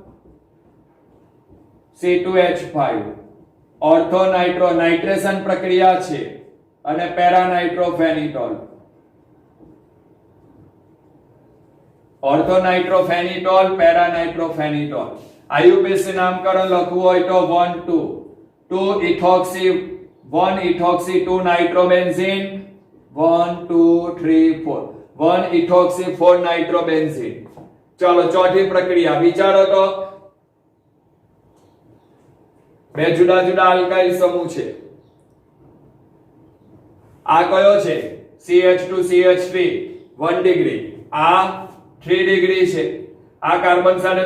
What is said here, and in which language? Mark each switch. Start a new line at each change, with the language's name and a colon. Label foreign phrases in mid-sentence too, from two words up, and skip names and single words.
Gujarati: C2H5
English: ortho nitration
Gujarati: પ્રક્રિયા છે અને
English: para nitrophenetole ortho nitrophenetole para nitrophenetole IUPAC
Gujarati: નામકરણ લખવું હોય તો
English: 1 ethoxy 2 nitrobenzene 1 2 3 4 1 ethoxy 4 nitrobenzene
Gujarati: ચાલો ચોથી પ્રક્રિયા વિચારો તો બે જુદા જુદા આલ્કાઇલ સમૂહ છે આ કયો છે CH2CH3 1 ડિગ્રી આ 3 ડિગ્રી છે આ કાર્બન સાથે